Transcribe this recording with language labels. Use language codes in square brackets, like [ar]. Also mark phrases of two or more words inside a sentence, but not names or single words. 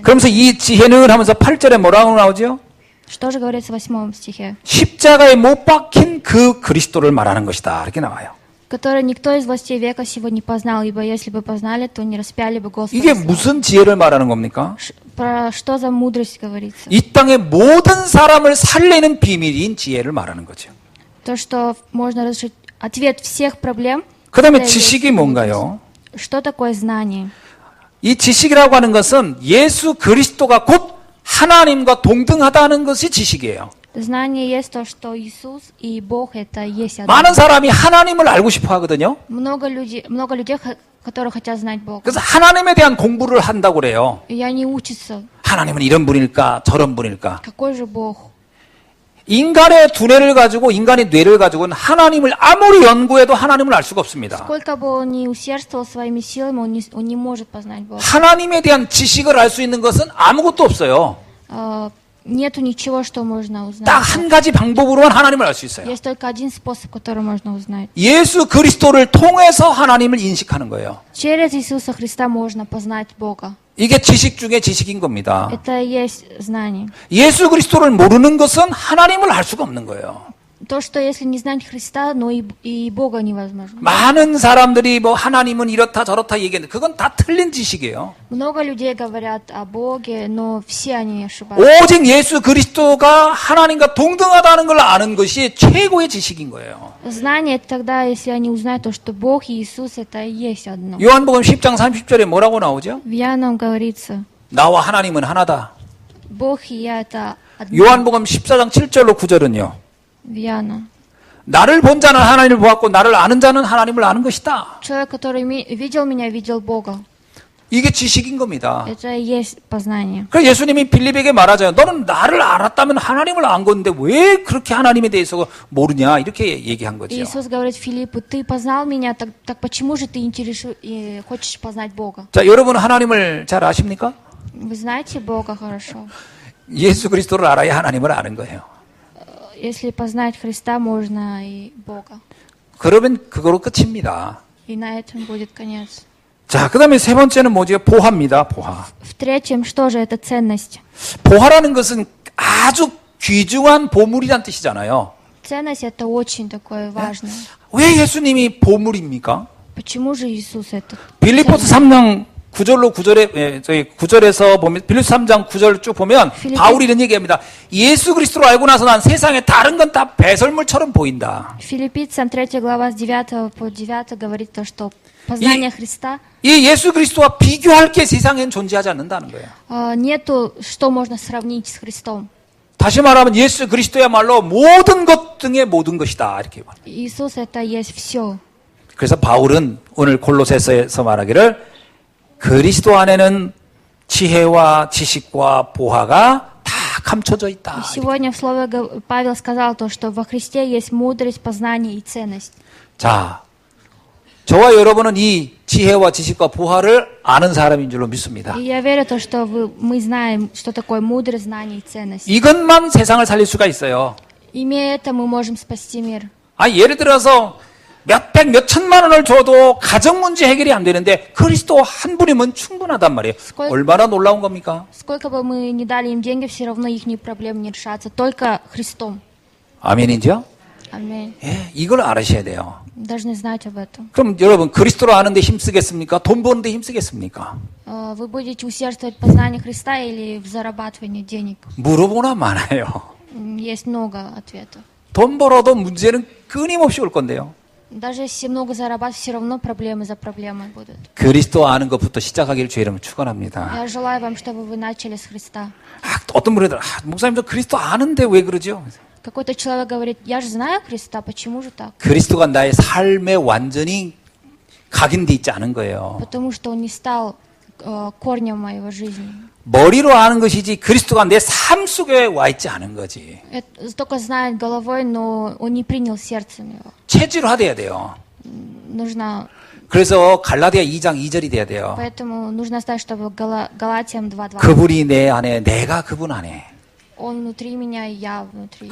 [ko] 그러면서 이 지혜는 하면서 8절에 뭐라고 나오죠? [ru] Что же говорится в 8 стихе? [ko] 십자가에 못 박힌 그 그리스도를 말하는 것이다. 이렇게 나와요. [ru] Который никто из властей века сего не познал, ибо если бы познали, то не распяли бы Господа. [ko] 이게 무슨 지혜를 말하는 겁니까? [ru] Про что за мудрость говорится? [ko] 이 땅의 모든 사람을 살리는 비밀인 지혜를 말하는 거죠. [ru] То, что можно разрешить ответ всех проблем. [ko] 그 다음에 [ru] это есть [ko] 지식이 뭔가요? [ru] Что такое знание? [ko] 이 지식이라고 하는 것은 예수 그리스도가 곧 하나님과 동등하다는 것이 지식이에요. [ru] Знание есть то, что Иисус и Бог это есть одно. [ko] 많은 사람이 하나님을 알고 싶어 하거든요. [ru] Много людей, которые хотят знать Бога. [ko] 그래서 하나님에 대한 공부를 한다고 그래요. [ru] И они учатся, [ko] 하나님은 이런 분일까 저런 분일까. [ru] какой же Бог. [ko] 인간의 두뇌를 가지고 인간의 뇌를 가지고는 하나님을 아무리 연구해도 하나님을 알 수가 없습니다. [ru] Сколько бы он ни усердствовал своими силами, он не может познать Бога. [ko] 하나님에 대한 지식을 알 수 있는 것은 아무것도 없어요. [ru] Нету ничего, что можно узнать. [ko] 딱 한 가지 방법으로만 하나님을 알 수 있어요. [ru] Есть только один способ, который можно узнать. [ko] 예수 그리스도를 통해서 하나님을 인식하는 거예요. [ru] Через Иисуса Христа можно познать Бога. [ko] 이게 지식 중에 지식인 겁니다. [ru] Это и есть знание. [ko] 예수 그리스도를 모르는 것은 하나님을 알 수가 없는 거예요. [ru] То, что если не знать Христа, но и Бога невозможно. [ko] 많은 사람들이 뭐 하나님은 이렇다 저렇다 얘기하는데 그건 다 틀린 지식이에요. [ru] Много людей говорят о Боге, но все они ошибаются. [ko] 오직 예수 그리스도가 하나님과 동등하다는 걸 아는 것이 최고의 지식인 거예요. [ru] Знание это тогда, если они узнают то, что Бог и Иисус это и есть одно. [ko] 요한복음 10장 30절에 뭐라고 나오죠? [ru] В Иоанном говорится, [ko] 나와 하나님은 하나다. [ru] Бог и я это одно. [ko] 요한복음 14장 7절로 9절은요. [ru] В Иоанна. [ko] 나를 본 자는 하나님을 보았고 나를 아는 자는 하나님을 아는 것이다. [ru] Человек, который видел меня, видел Бога. [ko] 이게 지식인 겁니다. [ru] Это и есть познание. [ko] 그래서 예수님이 빌립에게 말하잖아요. 너는 나를 알았다면 하나님을 안 건데 왜 그렇게 하나님에 대해서 모르냐 이렇게 얘기한 거죠. [ru] Иисус говорит Филиппу, ты познал меня, так почему же ты хочешь познать Бога? [ko] 자, 여러분 하나님을 잘 아십니까? [ru] Вы знаете Бога хорошо. [ko] 예수 그리스도를 알아야 하나님을 아는 거예요. [ru] Если познать Христа, можно и Бога. [ko] 그러면 그거로 끝입니다. [ru] И на этом будет конец. [ko] 자, 그 다음에 세 번째는 뭐죠? 보화입니다. 보화. [ru] В-третьем, что же это ценность? [ko] 보화라는 것은 아주 귀중한 보물이란 뜻이잖아요. [ru] Ценность это очень такое важное. [ko] 왜 예수님이 보물입니까? [ru] Почему же Иисус это? [ko] 빌립보서 3장 9절로 9절에 저희 9절에서 보면 빌립보서 3장 9절 쭉 보면 바울이 이런 얘기합니다. 예수 그리스도를 알고 나서 난 세상에 다른 건 다 배설물처럼 보인다. [ru] Филиппийцам 3 глава с 9 по 9 говорит то, что познание Христа [ko] 이 예수 그리스도와 비교할 게 세상엔 존재하지 않는다는 거예요. [ru] нету, что можно сравнить с Христом. [ko] 다시 말하면 예수 그리스도야말로 모든 것 등의 모든 것이다 이렇게 말해요. [ru] Иисус это есть все. [ko] 그래서 바울은 오늘 골로새서에서 말하기를 그리스도 안에는 지혜와 지식과 보화가 다 감춰져 있다. [ru] Сегодня в слове Павел сказал то, что во Христе есть мудрость, познание и ценность. [ko] 자, 저와 여러분은 이 지혜와 지식과 보화를 아는 사람인 줄로 믿습니다. [ru] И я верю то, что мы знаем, что такое мудрость, знание и ценность. [ko] 이것만 세상을 살릴 수가 있어요. [ru] Имея это, мы можем спасти мир. [ko] 예를 들어서 몇백, 몇천만 원을 줘도 가정 문제 해결이 안 되는데 그리스도 한 분이면 충분하단 말이에요. 얼마나 놀라운 겁니까? [ru] Сколько бы мы ни дали им деньги, все равно их проблемы не решатся. Только Христом. [ko] 아멘이죠? [ru] Аминь. [ko] 예, 이걸 알으셔야 돼요. [ru] Должны знать об этом. [ko] 그럼 여러분 그리스도를 아는데 힘쓰겠습니까? 돈 버는데 힘쓰겠습니까? [ru] Вы будете усердствовать в познании Христа или в зарабатывании денег? [ko] 물어보나 많아요. [ru] Есть много ответов. [ko] 돈 벌어도 문제는 끊임없이 올 건데요. [ru] Даже если много зарабатывать, все равно проблемы за проблемой будут. [ko] 그리스도 아는 것부터 시작하기를 주의 이름으로 축원합니다. [ru] Я желаю вам, чтобы вы начали с Христа. [ko] 어떤 분들 목사님 저 그리스도 아는데 왜 그러죠? [ru] Какой-то человек говорит, я же знаю Христа, почему же так? [ko] 그리스도가 나의 삶에 완전히 각인돼 있지 않은 거예요. [ru] Потому что он не стал корнем моего жизни. [ko] 머리로 아는 것이지 그리스도가 내 삶 속에 와 있지 않은 거지. [ru] Только знает головой, но он не принял сердцем его. [ko] 체질화돼야 돼요. [ru] Нужно. [ko] 그래서 갈라디아 2장 2절이 돼야 돼요. [ru] Поэтому нужно знать, чтобы Галатиям 2:2. [ko] 그분이 내 안에, 내가 그분 안에. [ru] Он внутри меня, и я внутри.